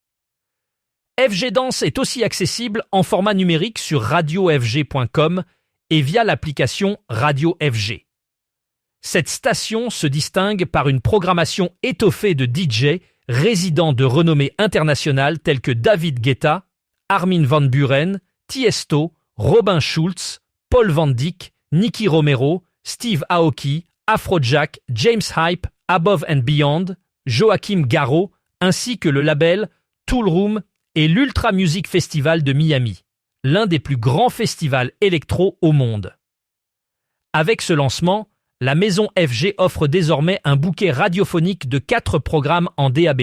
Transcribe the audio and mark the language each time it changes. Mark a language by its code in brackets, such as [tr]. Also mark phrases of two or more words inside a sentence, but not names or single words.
[fr] FG Danse est aussi accessible en format numérique sur radiofg.com et via l'application Radio FG. Cette station se distingue par une programmation étoffée de DJ résidents de renommée internationale tels que David Guetta, Armin van Buuren, Tiesto, Robin Schulz, Paul Van Dyk, Nicky Romero, Steve Aoki, Afrojack, James Hype, Above and Beyond, Joachim Garraud, ainsi que le label Tool Room et l'Ultra Music Festival de Miami, l'un des plus grands festivals électro au monde. Avec ce lancement, la maison FG offre désormais un bouquet radiophonique de 4 programmes en DAB+.